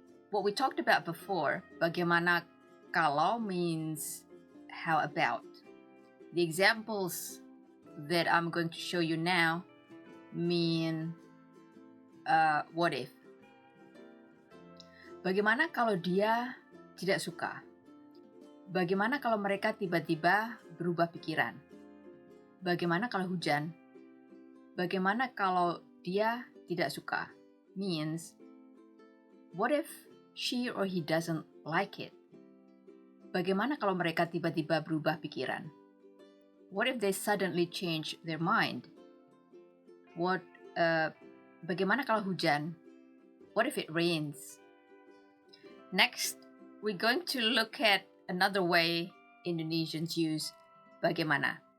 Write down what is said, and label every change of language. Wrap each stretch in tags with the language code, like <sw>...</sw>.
<en>What we talked about before, bagaimana kalau means how about. The examples that I'm going to show you now mean what if.</en> <id>Bagaimana kalau dia tidak suka? Bagaimana kalau mereka tiba-tiba berubah pikiran? Bagaimana kalau hujan? Bagaimana kalau dia tidak suka?</id> <en>Means, what if she or he doesn't like it?</en> <id>Bagaimana kalau mereka tiba-tiba berubah pikiran?</id> <en>What if they suddenly change their mind?</en> <id>Bagaimana kalau hujan?</id> <en>What if it rains? Next, we're going to look at another way Indonesians use bagaimana.</en>